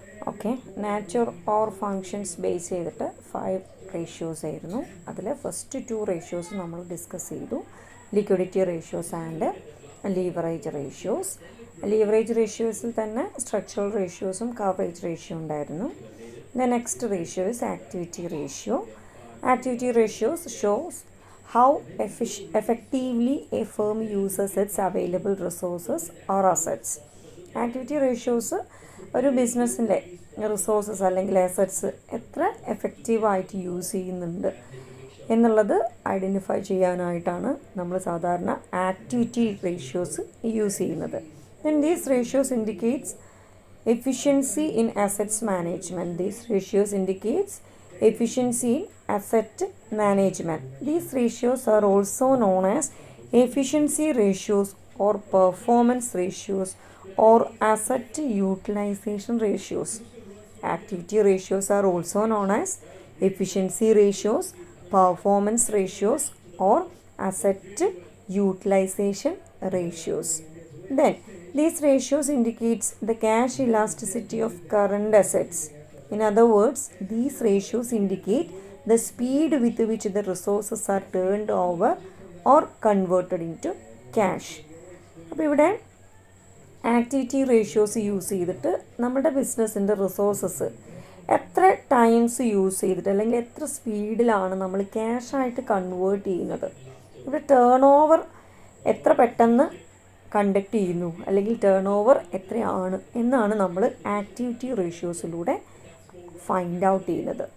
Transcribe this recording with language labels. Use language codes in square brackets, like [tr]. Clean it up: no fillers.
[ml] Okay, [en] nature or functions [ml] base ചെയ്തിട്ട് 5 ratios ആയിരുന്നു. അതിൽ ഫസ്റ്റ് 2 റേഷ്യോസ് നമ്മൾ ഡിസ്കസ് ചെയ്തു, [en] Liquidity ratios and leverage ratios. [ml] Leverage റേഷ്യോസിൽ തന്നെ സ്ട്രക്ചറൽ റേഷ്യോസും കവറേജ് റേഷ്യോ ഉണ്ടായിരുന്നു. [en] The next ratio is activity ratio. Activity ratios shows how effectively a firm uses its available resources or assets. [ml] Activity ratios ഒരു ബിസിനസ്സിൻ്റെ resources അല്ലെങ്കിൽ assets എത്ര എഫക്റ്റീവായിട്ട് use ചെയ്യുന്നുണ്ട് എന്നുള്ളത് identify ചെയ്യാനായിട്ടാണ് നമ്മൾ സാധാരണ ആക്ടിവിറ്റി റേഷ്യോസ് യൂസ് ചെയ്യുന്നത്. [en] Then these ratios indicates efficiency in assets management. These ratios indicates efficiency in asset management. These ratios are also known as efficiency ratios or performance ratios or asset utilization ratios. Activity ratios are also known as efficiency ratios, performance ratios or asset utilization ratios. Then these ratios indicates the cash elasticity of current assets. In other words, these ratios indicate the speed with which the resources are turned over or converted into cash. [ml] അപ്പോൾ ഇവിടെ activity ratios use ചെയ്തിട്ട് നമ്മുടെ ബിസിനസ്സിൻ്റെ resources എത്ര times use ചെയ്തിട്ട് അല്ലെങ്കിൽ എത്ര സ്പീഡിലാണ് നമ്മൾ ക്യാഷായിട്ട് കൺവേർട്ട് ചെയ്യുന്നത്, ഇവിടെ ടേൺ ഓവർ എത്ര പെട്ടെന്ന് കണ്ടക്ട് ചെയ്യുന്നു അല്ലെങ്കിൽ ടേൺ ഓവർ എത്രയാണ് എന്നാണ് നമ്മൾ ആക്ടിവിറ്റി റേഷ്യോസിലൂടെ ഫൈൻഡ് ഔട്ട് ചെയ്യുന്നത്.